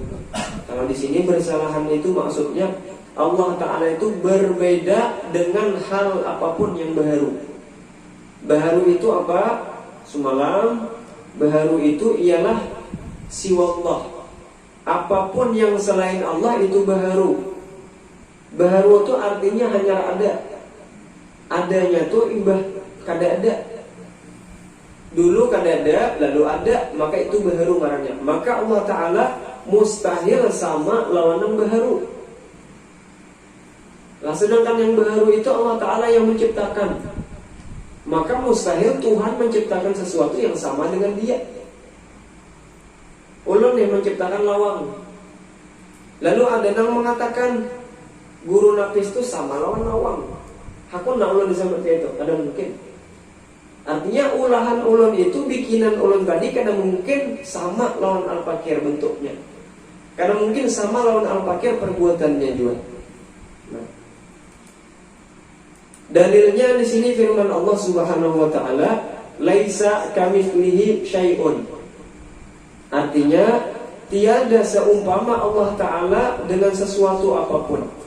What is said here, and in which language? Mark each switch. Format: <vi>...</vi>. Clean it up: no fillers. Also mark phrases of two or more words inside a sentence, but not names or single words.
<id>Kalau di sini bersalahan itu maksudnya Allah Ta'ala itu berbeda dengan hal apapun yang baharu. Baharu itu apa? Semalam, baharu itu ialah siwallah. Apapun yang selain Allah itu baharu. Baharu itu artinya hanya ada. Adanya itu ibah kada ada. Dulu kada ada, lalu ada, maka itu baharu ngarannya. Maka Allah Ta'ala mustahil sama lawan yang baharu. Lah sedangkan yang baharu itu Allah Ta'ala yang menciptakan. Maka mustahil Tuhan menciptakan sesuatu yang sama dengan dia. Ulun yang menciptakan lawang. Lalu ada yang mengatakan guru napis itu sama lawan lawang. Hakun nak ulun seperti itu, ada mungkin. Artinya ulahan ulun itu, bikinan ulun tadi kadang mungkin sama lawan al-fakir bentuknya. Kadang mungkin sama lawan al-fakir perbuatannya juga. Nah, dalilnya di sini firman Allah</id> <ar>سبحانه وتعالى, "ليس كمثله شيء."</ar> <id>Artinya tiada seumpama Allah Ta'ala dengan sesuatu apapun.</id>